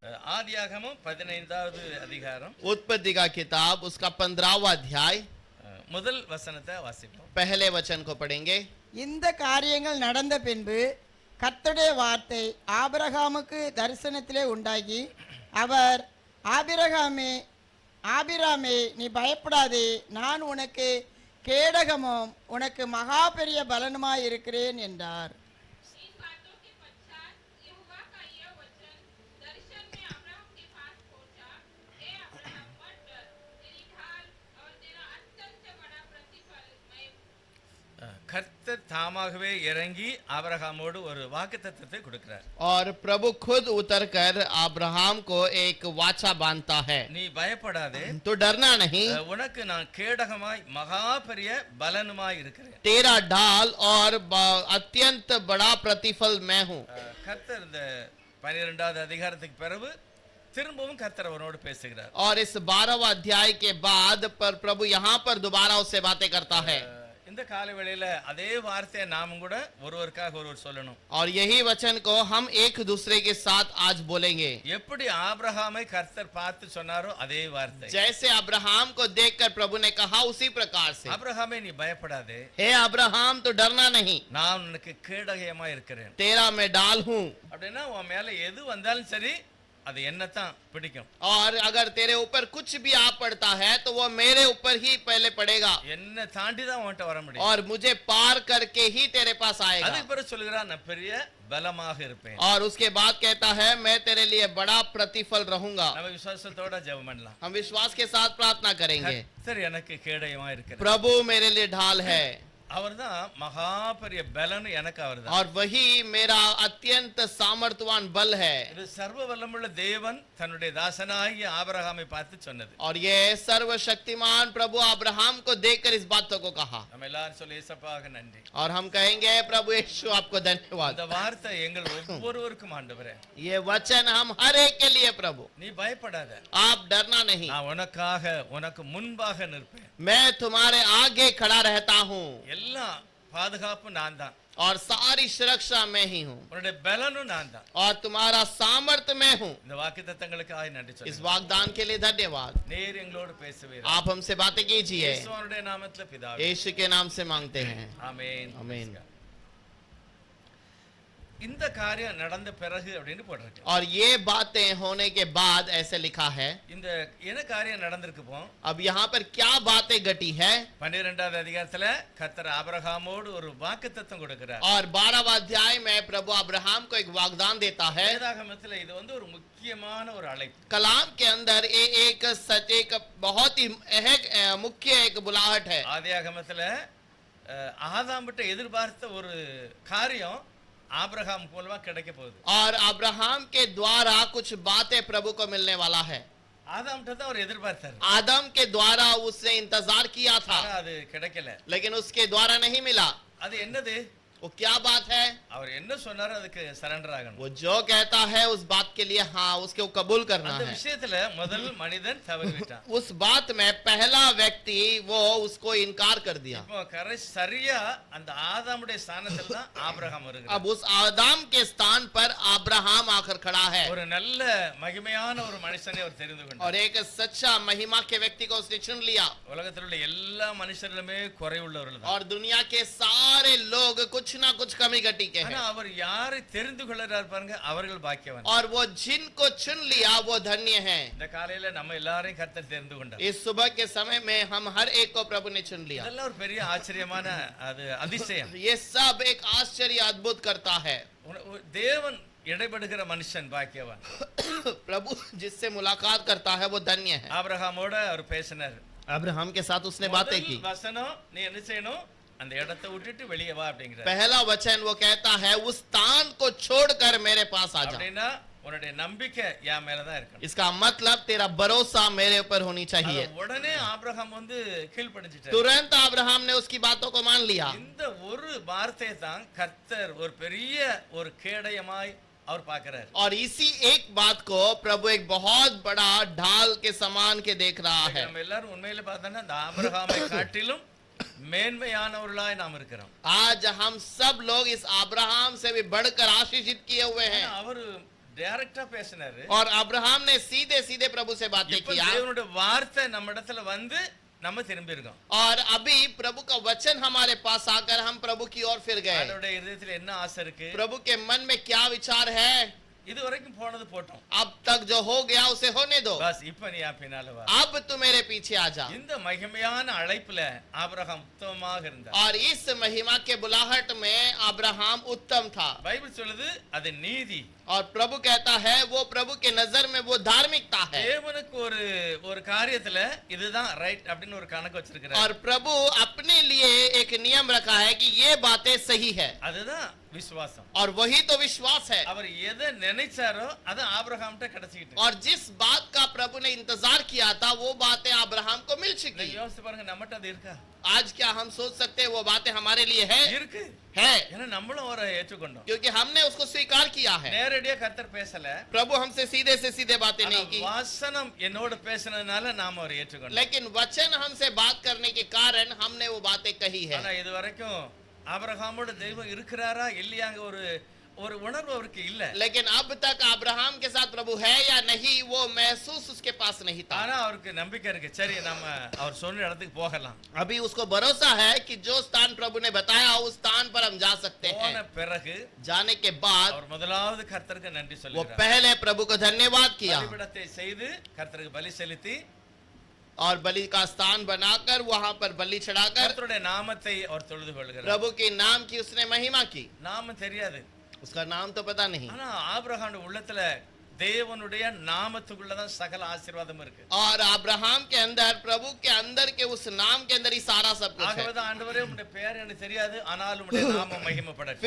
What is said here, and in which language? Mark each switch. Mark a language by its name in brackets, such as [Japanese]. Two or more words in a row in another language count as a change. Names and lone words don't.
[Tamil] ஆதியாகமம் 15வது அதிகாரம் [Hindi] उत्पत्ति का किताब उसका 15वां अध्याय [Tamil] முதல் வசனத்தை வாசிப்போம். [Hindi] पहले वचन को पढ़ेंगे। [Tamil] இந்த காரியங்கள் நடந்த பின்பு கர்த்தருடைய வார்த்தை ஆபிரகாமுக்கு தரிசனத்திலே உண்டாகி அவர் ஆபிராமே நீ பயப்படாதே, நான் உனக்கு கேடகமும் உனக்கு மகா பெரிய பலனுமாய் இருக்கிறேன் என்றார். [Hindi] इन बातों के पश्चात यहोवा का यह वचन दर्शन में अब्राहम के पास पहुंचा, हे अब्राहम मत डर, तेरी ढाल और तेरा अत्यंत बड़ा प्रतिफल मैं [Tamil] கர்த்தர் தாமாகவே இறங்கி ஆபிரகாமோடு ஒரு வாக்குத்தத்தத்தை கொடுக்கிறார். [Hindi] और प्रभु खुद उतरकर अब्राहम को एक वाचा बांधता है, [Tamil] நீ பயப்படாதே, [Hindi] तो डरना नहीं, [Tamil] உனக்கு நான் கேடகமாய் மகா பெரிய பலனுமாய் இருக்கிறேன். [Hindi] तेरा ढाल और अत्यंत बड़ा प्रतिफल मैं हूँ। [Tamil] கர்த்தர் இந்த 12வது அதிகாரத்துக்கு பிறகு திரும்பவும் கர்த்தர் அவனோடு பேசுகிறார். [Hindi] और इस 12वां अध्याय के बाद पर प्रभु यहाँ पर दोबारा उससे बातें करता है। [Tamil] இந்த காலவேளையில அதே வார்த்தையை நாமும் கூட ஒருவருக்காக ஒருவர் சொல்லணும். [Hindi] और यही वचन को हम एक दूसरे के साथ आज बोलेंगे। [Tamil] எப்படி ஆபிரகாமை கர்த்தர் பார்த்து சொன்னாரோ அதே வார்த்தை. [Hindi] जैसे अब्राहम को देखकर प्रभु ने कहा उसी प्रकार से, [Tamil] ஆபிரகாமே நீ பயப்படாதே, [Hindi] हे अब्राहम तो डरना नहीं, [Tamil] நான் உனக்கு கேடகமா இருக்கிறேன். [Hindi] तेरा मैं डाल हूँ। [Tamil] அப்படின்னா உன் மேல எது வந்தாலும் சரி அது என்னத்தான் பிடிக்கும். [Hindi] और अगर तेरे ऊपर कुछ भी आ पड़ता है तो वो मेरे ऊपर ही पहले पड़ेगा, [Tamil] என்ன தாண்டி தான் உன்கிட்ட வர முடியும். [Hindi] और मुझे पार करके ही तेरे पास आएगा। [Tamil] அதுக்கு பிறகு சொல்லுகிறான் நான் பெரிய பலமாக இருப்பேன். [Hindi] और उसके बाद कहता है मैं तेरे लिए बड़ा प्रतिफल रहूंगा। [Tamil] நம்ம விசுவாசத்தோட ஜெபம் பண்ணலாம். [Hindi] हम विश्वास के साथ प्रार्थना करेंगे, [Tamil] கர்த்தர் எனக்கு கேடகமா இருக்கிறார். [Hindi] प्रभु मेरे लिए ढाल है, [Tamil] அவர்தான் மகா பெரிய பலன் எனக்கு அவர்தான். [Hindi] और वही मेरा अत्यंत सामर्थ्यवान बल है। [Tamil] இது சர்வ வல்லமுள்ள தேவன் தன்னுடைய தாசனாகிய ஆபிரகாமை பார்த்து சொன்னது. [Hindi] और ये सर्वशक्तिमान प्रभु अब्राहम को देखकर इस बातों को कहा। [Tamil] நம்ம எல்லாரும் சொல்லி ஏசப்பாக நன்றி. [Hindi] और हम कहेंगे प्रभु यीशु आपको धन्यवाद। [Tamil] இந்த வார்த்தை எங்கள் ஒவ்வொருவருக்கும் ஆண்டவரே, [Hindi] ये वचन हम हर एक के लिए प्रभु, [Tamil] நீ பயப்படாத, [Hindi] आप डरना नहीं, [Tamil] நான் உனக்காக உனக்கு முன்பாக நிற்பேன். [Hindi] मैं तुम्हारे आगे खड़ा रहता हूँ, [Tamil] எல்லா பாதுகாப்பு நான் தான், [Hindi] और सारी सुरक्षा मैं ही हूँ, [Tamil] உன்னுடைய பலனும் நான் தான். [Hindi] और तुम्हारा सामर्थ्य मैं हूँ। [Tamil] இந்த வாக்குத்தத்தங்களுக்காக நன்றி [Hindi] इस [Tamil] சொல்லுங்க. [Hindi] वागदान के लिए धन्यवाद। [Tamil] நேர் எங்களோடு பேசுவீர். [Hindi] आप हमसे बातें कीजिए, [Tamil] இயேசுவினுடைய நாமத்தில் பிதாவே, [Hindi] यीशु के नाम से मांगते हैं, [Tamil] ஆமென். [Hindi] आमीन। [Tamil] இந்த காரியம் நடந்த பிறகு அப்படின்னு போட்டிருக்கு. [Hindi] और ये बातें होने के बाद ऐसे लिखा है। [Tamil] இந்த என்ன காரியம் நடந்திருக்கு போ? [Hindi] अब यहाँ पर क्या बातें घटी है? [Tamil] 12வது அதிகாரத்துல கர்த்தர் ஆபிரகாமோடு ஒரு வாக்குத்தத்தம் கொடுக்கிறார். [Hindi] और 12वां अध्याय में प्रभु अब्राहम को एक वागदान देता है। [Tamil] வேதாகமத்துல இது வந்து ஒரு முக்கியமான ஒரு அழைப்பு. [Hindi] कलाम के अंदर ये एक सच, एक बहुत ही मुख्य एक बुलाहट है। [Tamil] ஆதியாகமத்துல ஆதாம் கிட்ட எதிர்பார்த்த ஒரு காரியம் ஆபிரகாம் மூலமா கிடைக்க போகுது. [Hindi] और अब्राहम के द्वारा कुछ बातें प्रभु को मिलने वाला है। [Tamil] ஆதாம் கிட்ட தான் அவர் எதிர்பார்த்தார், [Hindi] आदम के द्वारा उसने इंतजार किया था, [Tamil] ஆனா அது கிடைக்கல. [Hindi] लेकिन उसके द्वारा नहीं मिला। [Tamil] அது என்னது? [Hindi] वो क्या बात है? [Tamil] அவர் என்ன சொன்னாரோ அதுக்கு சரண்டர் ஆகணும். [Hindi] वो जो कहता है उस बात के लिए हाँ उसके कबूल करना [Tamil] அந்த [Hindi] है। [Tamil] விஷயத்துல முதல் மனிதன் தவறிவிட்டான். [Hindi] उस बात में पहला व्यक्ति वो उसको इनकार कर दिया। [Tamil] இப்போ சரியா அந்த ஆதாமுடைய ஸ்தானத்துல தான் ஆபிரகாம் வருகிறார். [Hindi] अब उस आदम के स्थान पर अब्राहम आकर खड़ा है, [Tamil] ஒரு நல்ல மகிமையான ஒரு மனுஷனை அவர் தெரிந்து கொண்டார். [Hindi] और एक सच्चा महिमा के व्यक्ति को उसने चुन लिया। [Tamil] உலகத்தில் உள்ள எல்லா மனுஷர்களுமே குறைவுள்ளவர்கள் தான். [Hindi] और दुनिया के सारे लोग कुछ ना कुछ कमी घटी के [Tamil] ஆனா [Hindi] हैं, [Tamil] அவர் யாரை தெரிந்து கொள்கிறார் பாருங்க, அவர்கள் பாக்கியவான். [Hindi] और वो जिनको चुन लिया वो धन्य हैं। [Tamil] இந்த காலையில நம்ம எல்லாரையும் கர்த்தர் தெரிந்து கொண்டார். [Hindi] इस सुबह के समय में हम हर एक को प्रभु ने चुन लिया। [Tamil] இதெல்லாம் ஒரு பெரிய ஆச்சரியமான அது அதிசயம். [Hindi] ये सब एक आश्चर्य अद्भुत करता है। [Tamil] தேவன் இடைபடுகிற மனுஷன் பாக்கியவான். [Hindi] प्रभु जिससे मुलाकात करता है वो धन्य है। [Tamil] ஆபிரகாமோட அவர் பேசினார். [Hindi] अब्राहम के साथ उसने बातें की। [Tamil] முதல் வசனம் நீ என்ன செய்யணும், அந்த இடத்தை விட்டுட்டு வெளியே வா அப்படிங்கிறார். [Hindi] पहला वचन वो कहता है उस स्थान को छोड़कर मेरे पास आ जा। [Tamil] அப்படின்னா உன்னுடைய நம்பிக்கை என் மேலதான் இருக்கணும். [Hindi] इसका मतलब तेरा भरोसा मेरे ऊपर होनी चाहिए। [Tamil] உடனே ஆபிரகாம் வந்து கீழ்ப்படிஞ்சிட்டார். [Hindi] तुरंत अब्राहम ने उसकी बातों को मान लिया। [Tamil] இந்த ஒரு வார்த்தையை தான் கர்த்தர் ஒரு பெரிய ஒரு கேடயமாய் அவர் பார்க்கிறார். [Hindi] और इसी एक बात को प्रभु एक बहुत बड़ा ढाल के समान के देख रहा है। [Tamil] நம்ம எல்லாரும் உண்மையில பார்த்தோம்னா அந்த ஆபிரகாமை காட்டிலும் மேன்மையானவர்களாய் நாம் இருக்கிறோம். [Hindi] आज हम सब लोग इस अब्राहम से भी बढ़कर आशीषित किए हुए हैं। [Tamil] அவர் டைரக்டா பேசினாரு. [Hindi] और अब्राहम ने सीधे सीधे प्रभु से बातें [Tamil] இப்ப [Hindi] किया। [Tamil] தேவனுடைய வார்த்தை நம்ம இடத்துல வந்து நம்ம திரும்பி இருக்கோம். [Hindi] और अभी प्रभु का वचन हमारे पास आकर हम प्रभु की ओर फिर गए। [Tamil] அவருடைய இதயத்துல என்ன ஆசை இருக்கு? [Hindi] प्रभु के मन में क्या विचार है? [Tamil] இது வரைக்கும் போனது போட்டோம். [Hindi] अब तक जो हो गया उसे होने दो, [Tamil] பஸ் இப்ப நீ என் பின்னால வா. [Hindi] अब तू मेरे पीछे आ जा। [Tamil] இந்த மகிமையான அழைப்புல ஆபிரகாம் உத்தமமாக இருந்தார். [Hindi] और इस महिमा के बुलाहट में अब्राहम उत्तम था। [Tamil] பைபிள் சொல்லுது அது நீதி. [Hindi] और प्रभु कहता है वो प्रभु के नजर में वो धार्मिकता है। [Tamil] தேவனுக்கு ஒரு காரியத்துல இதுதான் ரைட் அப்படின்னு ஒரு கணக்கு வச்சிருக்கிறார். [Hindi] और प्रभु अपने लिए एक नियम रखा है कि ये बातें सही है, [Tamil] அதுதான் விசுவாசம். [Hindi] और वही तो विश्वास है। [Tamil] அவர் எதை நினைச்சாரோ அது ஆபிரகாம்கிட்ட கிடைச்சிட்டு. [Hindi] और जिस बात का प्रभु ने इंतजार किया था वो बातें अब्राहम को मिल चुकी। [Tamil] யோசிச்சு பாருங்க, நம்மகிட்ட அது இருக்கா? [Hindi] आज क्या हम सोच सकते हैं वो बातें हमारे लिए है? [Tamil] இருக்கு. [Hindi] है, [Tamil] ஏன்னா நம்மளும் அவரை ஏற்றுக்கொண்டோம். [Hindi] क्योंकि हमने उसको स्वीकार किया है। [Tamil] நேரடியா கர்த்தர் பேசல, [Hindi] प्रभु हमसे सीधे से सीधे बातें [Tamil] ஆனா [Hindi] नहीं की, [Tamil] வாசனம் என்னோட பேசினதுனால நாம அவரை ஏற்றுக்கொண்டோம். [Hindi] लेकिन वचन हमसे बात करने के कारण हमने वो बातें कही है। [Tamil] ஆனா இது வரைக்கும் ஆபிரகாமோட தெய்வம் இருக்கிறாரா இல்லையாங்க ஒரு உணர்வு அவருக்கு இல்ல. [Hindi] लेकिन अब तक अब्राहम के साथ प्रभु है या नहीं वो महसूस उसके पास नहीं था। [Tamil] ஆனா அவருக்கு நம்பிக்கை இருக்கு, சரி நம்ம அவர் சொன்ன இடத்துக்கு போகலாம். [Hindi] अभी उसको भरोसा है कि जो स्थान प्रभु ने बताया उस स्थान पर हम जा सकते [Tamil] போன [Hindi] हैं। [Tamil] பிறகு [Hindi] जाने के बाद [Tamil] அவர் முதலாவது கர்த்தருக்கு நன்றி [Hindi] वो [Tamil] சொல்லுகிறார். [Hindi] पहले प्रभु को धन्यवाद किया [Tamil] பலிபீடத்தை செய்து கர்த்தருக்கு பலி செலுத்தி [Hindi] और बलि का स्थान बनाकर वहां पर बलि चढ़ाकर [Tamil] கர்த்தருடைய நாமத்தை அவர் தொழுது கொள்கிறார். [Hindi] प्रभु के नाम की उसने महिमा की। [Tamil] நாமம் தெரியாது, [Hindi] उसका नाम तो पता नहीं, [Tamil] ஆனா ஆபிரகாமுடைய உள்ளத்துல தேவனுடைய நாமத்துக்குள்ளதான் சகல ஆசீர்வாதம் இருக்கு. [Hindi] और अब्राहम के अंदर प्रभु के अंदर के उस नाम के अंदर ही सारा सब कुछ है। [Tamil] ஆகவேதான் ஆண்டவரே உம்முடைய பெயர் எனக்கு தெரியாது, ஆனாலும் உம்முடைய நாமம் மகிமைப்படட்டும்.